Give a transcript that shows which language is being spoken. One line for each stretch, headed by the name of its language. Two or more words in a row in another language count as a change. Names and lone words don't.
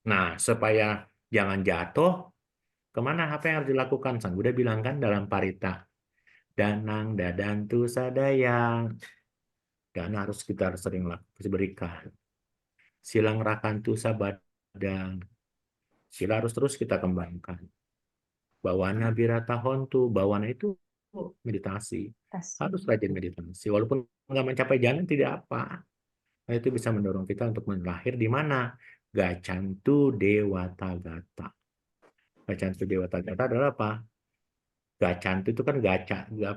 Indonesian: Nah, supaya jangan jatuh, kemana apa yang harus dilakukan? Sang Buddha bilang kan dalam parita,
Pali: danang dadantu sadaya.
Indonesian: Dana kita harus sering berikan.
Pali: Silang rakantu sabadang.
Indonesian: Sila harus terus kita kembangkan.
Pali: Bawana birata hontu.
Indonesian: Bawana itu meditasi. Kasih. Harus rajin meditasi. Walaupun nggak mencapai jalan, tidak apa. Nah, itu bisa mendorong kita untuk lahir di mana?
Pali: Gacantu Dewata Gata. Gacantu Dewata Gata
Indonesian: adalah apa? Gacantu itu kan gaca, apa?